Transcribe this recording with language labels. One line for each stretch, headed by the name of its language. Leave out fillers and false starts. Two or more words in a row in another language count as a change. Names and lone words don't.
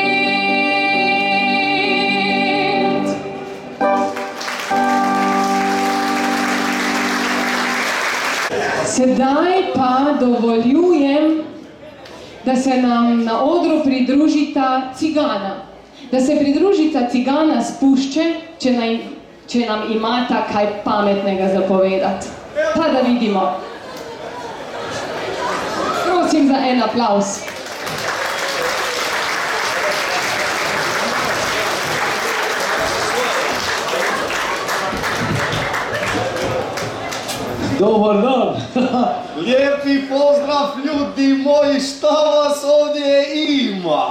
Slovenian: Sedaj pa dovoljujem, da se nam na odru pridružita cigana. Da se pridružita cigana s pušče, če nam imata kaj pametnega zapovedati. Pa da vidimo. Prosim za en aplavz.
Bosnian: Dobar dan! Lijepi pozdrav ljudi moji, šta vas ovdje ima?